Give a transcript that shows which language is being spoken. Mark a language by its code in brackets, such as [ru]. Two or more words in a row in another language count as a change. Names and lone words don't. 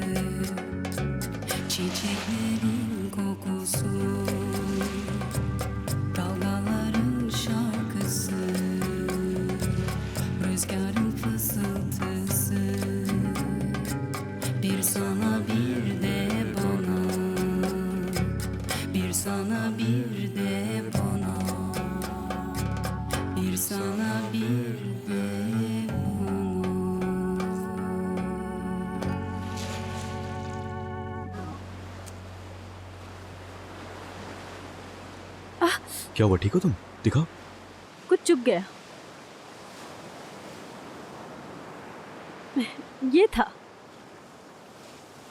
[tr] Çiçeklerin kokusu, dalgaların şarkısı, rüzgarın fısıltısı. Bir sana bir de bana, bir sana bir de bana, bir sana bir de bana. [hi] क्या हुआ? ठीक हो तुम? दिखाओ। कुछ चुप गया। ये था।